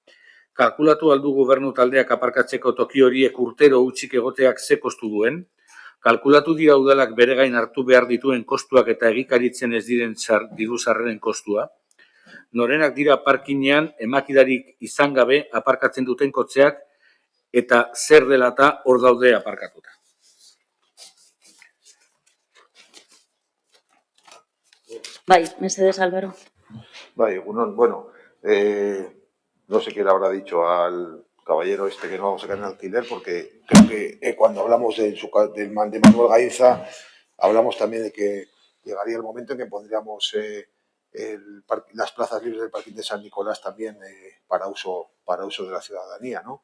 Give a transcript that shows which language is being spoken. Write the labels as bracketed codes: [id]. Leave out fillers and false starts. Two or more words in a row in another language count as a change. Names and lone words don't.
[eu] Kalkulatu aldu gobernu taldeak aparkatzeko toki horiek urtero utzik egoteak ze kostu duen, kalkulatu dira udalak bere gain hartu behar dituen kostuak eta egikaritzen ez diren diru sarreren kostua? Norenak dira parkinean emakidarik izan gabe aparkatzen duten kotxeak eta zer dela eta hor daude aparkatuta? Bai, mesedez, [es] Álvaro. Vale, bueno, no sé qué le habrá dicho al caballero este que no vamos a sacar en alquiler, porque creo que cuando hablamos de Manuel Gainza, hablamos también de que llegaría el momento en que pondríamos las plazas libres del parking de San Nicolás también para uso de la ciudadanía, ¿no?